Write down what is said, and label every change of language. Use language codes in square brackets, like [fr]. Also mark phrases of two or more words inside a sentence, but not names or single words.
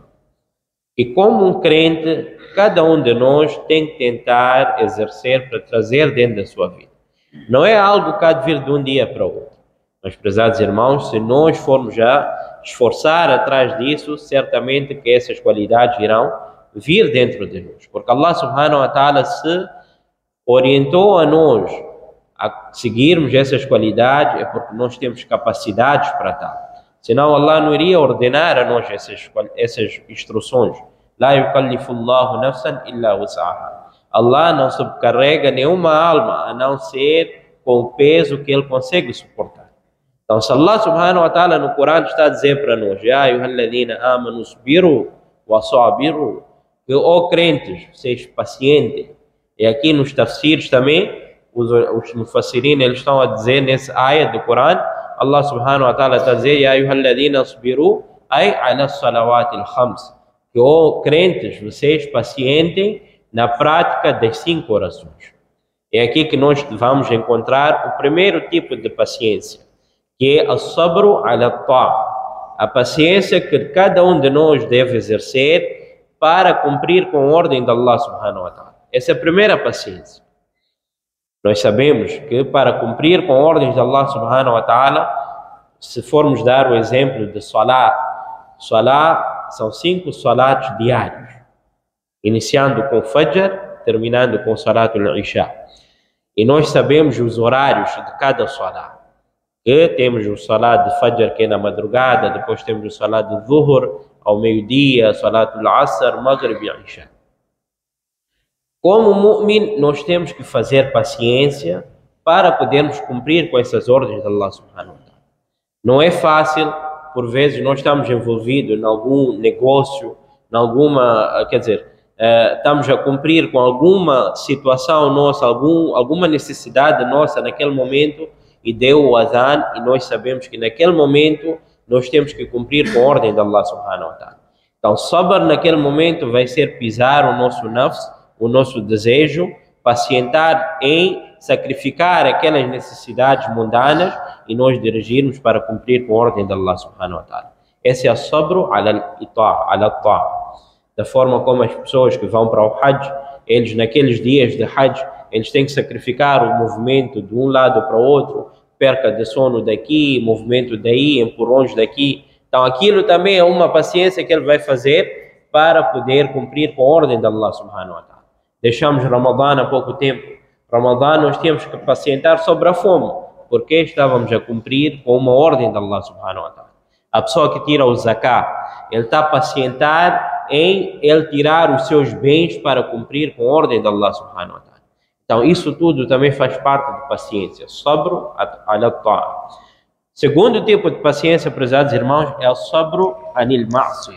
[pt] E como um crente, cada um de nós tem que tentar exercer para trazer dentro da sua vida. Não é algo que há de vir de um dia para o outro. Mas, prezados irmãos, se nós formos já esforçar atrás disso, certamente que essas qualidades irão vir dentro de nós. Porque Allah [ar] سبحانه وتعالى [pt] se orientou a nós a seguirmos essas qualidades, é porque nós temos capacidades para tal. Senão Allah não iria ordenar a nós essas instruções. [ar] لا يكلف الله نفسا إلا وسعها. [pt] Allah não subcarrega nenhuma alma a não ser com o peso que ele consegue suportar. Então, se Allah [ar] سبحانه وتعالى [pt] no Corão está a dizer para nós: [ar] يا أيها الذين آمنوا صابروا وصابروا, [pt] que, ó crentes, vocês pacientes. E aqui nos tafsirs também, os mufassirin, eles estão a dizer nesse ayat do Corão, Allah [ar] سبحانه وتعالى [pt] está a dizer: [ar] يا أيها الذين صابروا أي على الصلوات الخمس, [pt] que, ó crentes, vocês pacientem na prática das 5 orações. É aqui que nós vamos encontrar o primeiro tipo de paciência, que é [ar] الصبر على الطاعة, [pt] a paciência que cada um de nós deve exercer para cumprir com a ordem de Allah [ar] سبحانه وتعالى. [pt] Essa é a primeira paciência. Nós sabemos que para cumprir com ordens de Allah [ar] سبحانه وتعالى, [pt] se formos dar o exemplo de salat são 5 salats diários, iniciando com Fajr, terminando com [ar] صلاة العشاء. [pt] E nós sabemos os horários de cada salat. Que temos o salat de Fajr, que é na madrugada, depois temos o salat de Zuhur, ao meio-dia, [ar] صلاة العصر, [pt] Maghrib e Isha. Como mu'min, nós temos que fazer paciência para podermos cumprir com essas ordens de Allah [ar] سبحانه وتعالى. [pt] Não é fácil, por vezes nós estamos envolvidos em algum negócio, estamos a cumprir com alguma situação nossa, alguma necessidade nossa naquele momento, e deu o adhan, e nós sabemos que naquele momento nós temos que cumprir com a ordem de Allah [ar] سبحانه وتعالى. [pt] Então, sabr naquele momento vai ser pisar o nosso nafs, o nosso desejo, pacientar em sacrificar aquelas necessidades mundanas e nós dirigirmos para cumprir com a ordem de Allah [ar] سبحانه وتعالى. [pt] Esse é o [ar] صبر على الطاعة. [pt] Da forma como as pessoas que vão para o Hajj, eles naqueles dias de Hajj, eles têm que sacrificar o movimento de um lado para o outro, perca de sono daqui, movimento daí, empurrões daqui. Então aquilo também é uma paciência que ele vai fazer para poder cumprir com a ordem de Allah [ar] سبحانه وتعالى. [pt] Deixamos Ramadã há pouco tempo. Ramadã nós tínhamos que pacientar sobre a fome, porque estávamos a cumprir com uma ordem de Allah [ar] سبحانه وتعالى. [pt] A pessoa que tira o zakah, ele está a pacientar em ele tirar os seus bens para cumprir com a ordem de Allah [ar] سبحانه وتعالى. [pt] Então isso tudo também faz parte de paciência. [ar] صبر على الطاعة. [pt] Segundo tipo de paciência, prezados irmãos, é o [ar] صبر عن المعصية.